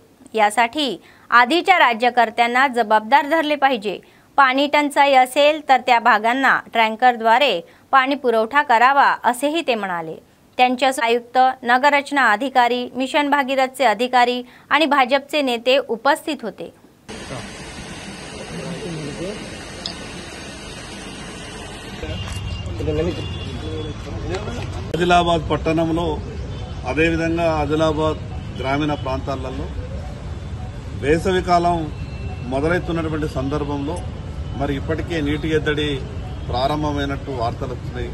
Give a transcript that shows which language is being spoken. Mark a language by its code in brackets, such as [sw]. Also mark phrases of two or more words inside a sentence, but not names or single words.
[mr] यासाठी आधीच्या राज्यकर्त्यांना जबाबदार धरले पाहिजे. पाणी टंचाई असेल तर त्या भागांना टँकरद्वारे पाणी पुरवठा करावा असेही ते म्हणाले. त्यांच्या आयुक्त, नगररचना अधिकारी, मिशन भागीरथचे अधिकारी आणि भाजपचे नेते उपस्थित होते. [te] ఆదిలాబాద్ పట్టణంలో అదేవిధంగా ఆదిలాబాద్ గ్రామీణ ప్రాంతాలలో వేసవికాలం మొదలవుతున్నటువంటి సందర్భంలో మరి ఇప్పటికే నీటి ఎద్దడి ప్రారంభమైనట్టు వార్తలు వస్తున్నాయి.